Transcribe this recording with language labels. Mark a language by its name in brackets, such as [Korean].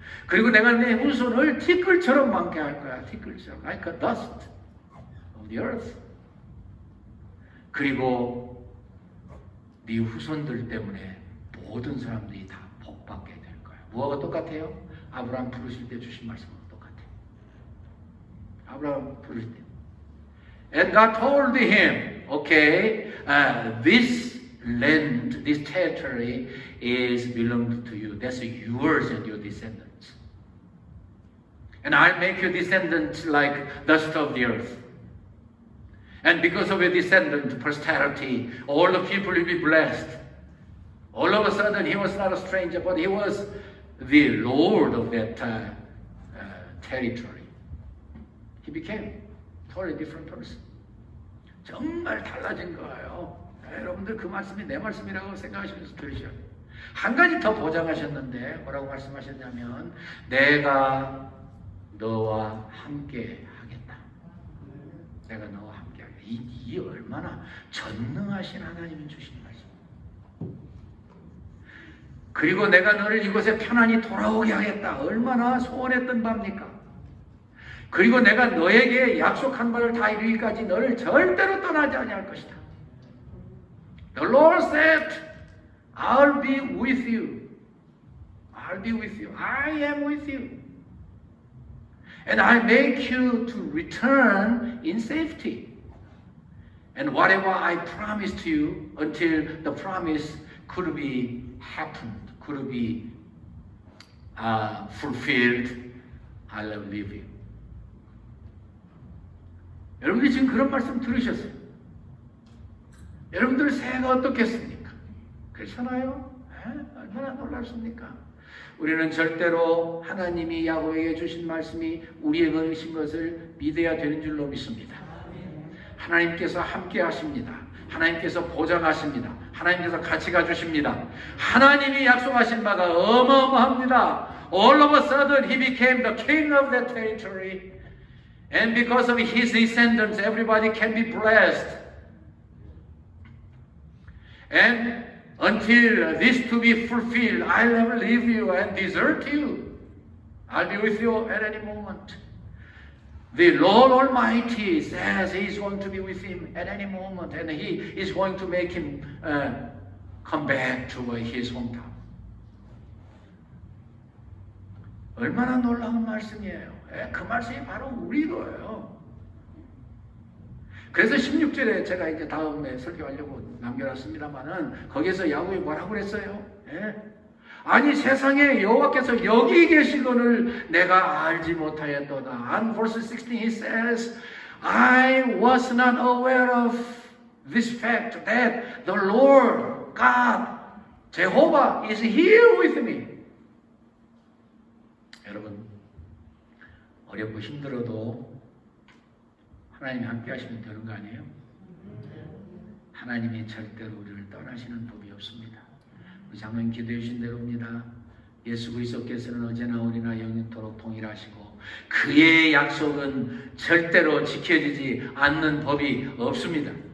[Korean] 그리고 내가 내 후손을 티끌처럼 많게 할 거야. 티끌처럼. [English] Like a dust of the earth. [Korean] 그리고 네 후손들 때문에 모든 사람들이 다 복받게 될 거야. 뭐가 똑같아요? 아브라함 부르실 때 주신 말씀은 똑같아요. 아브라함 부르실 때. [English] And God told him, okay, this land, this territory is belonged to you. That's yours and your descendants. And I'll make your descendants like dust of the earth. And because of your descendant posterity, all the people will be blessed. All of a sudden, he was not a stranger, but he was the Lord of that territory. He became a totally different person. [Korean] 정말 달라진 거예요. 여러분들 그 말씀이 내 말씀이라고 생각하시면서 들으셔야 돼요. 한 가지 더 보장하셨는데 뭐라고 말씀하셨냐면 내가 너와 함께 하겠다. 내가 너와 함께 하겠다. 이 얼마나 전능하신 하나님이 주신 말씀. 그리고 내가 너를 이곳에 편안히 돌아오게 하겠다. 얼마나 소원했던 바입니까? 그리고 내가 너에게 약속한 바를 다 이루기까지 너를 절대로 떠나지 아니할 것이다. [English] The Lord said, I'll be with you. I'll be with you. I am with you. And I make you to return in safety. And whatever I promised you until the promise could be happened, could be fulfilled, I'll leave you. [Korean] 여러분들이 지금 그런 말씀 들으셨어요. 여러분들 새해가 어떻겠습니까? 그렇잖아요? 얼마나 놀랍습니까? 우리는 절대로 하나님이 야곱에게 주신 말씀이 우리에게 주신 것을 믿어야 되는 줄로 믿습니다. 하나님께서 함께 하십니다. 하나님께서 보장하십니다. 하나님께서 같이 가주십니다. 하나님이 약속하신 바가 어마어마합니다. [English] All of a sudden he became the king of that territory. And because of his descendants, everybody can be blessed. And until this to be fulfilled, I'll never leave you and desert you. I'll be with you at any moment. The Lord Almighty says He is going to be with him at any moment, and He is going to make him come back to his hometown. [Korean] 얼마나 놀라운 말씀이에요. 그 말씀이 바로 우리 거예요. 그래서 16절에 제가 이제 다음에 설교하려고 남겨놨습니다만은 거기에서 야곱이 뭐라고 그랬어요? 아니 세상에 여호와께서 여기 계시거늘 내가 알지 못하였도다. [English] And verse 16 he says, I was not aware of this fact that the Lord God, Jehovah is here with me. [Korean] 여러분 어렵고 힘들어도 하나님이 함께 하시면 되는 거 아니에요? 하나님이 절대로 우리를 떠나시는 법이 없습니다. 우리 장로님 기도해 주신 대로입니다. 예수 그리스도께서는 어제나 오늘이나 영원토록 동일하시고 그의 약속은 절대로 지켜지지 않는 법이 없습니다.